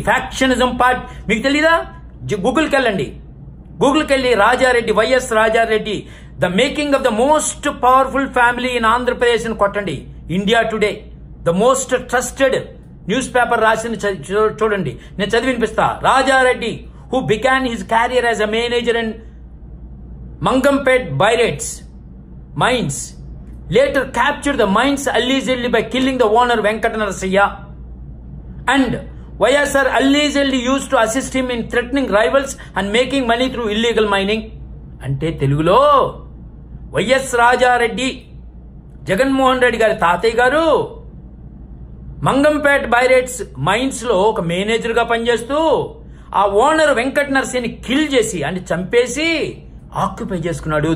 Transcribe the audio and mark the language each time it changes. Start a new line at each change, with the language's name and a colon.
Telugu: Factionism part మీకు తెలీదా? గూగుల్కి వెళ్ళండి. గూగుల్కి వెళ్ళి Rajareddy, YS Rajareddy, the making of the most powerful family in Andhra Pradesh అని కొట్టండి. India today, the most trusted news paper రాసింది చూడండి. నేను చదివి వినిపిస్తా.
English: Rajareddy, who began his career as a manager in Mangampet Pirates mines, later captured the mines allegedly by killing the owner Venkata Narasaya, and YSR allegedly used to assist him in threatening rivals and making money through illegal mining.
Telugu: అంటే తెలుగులో YS Rajareddy, Jaganmohan Reddy గారి తాతయ్య గారు మంగంపేట్ బైరేట్స్ mines లో ఒక manager గా పనిచేస్తూ ఆ ఓనర్ వెంకట నరసింహని కిల్ చేసి, అంటే చంపేసి ఆక్యుపై చేసుకున్నాడు.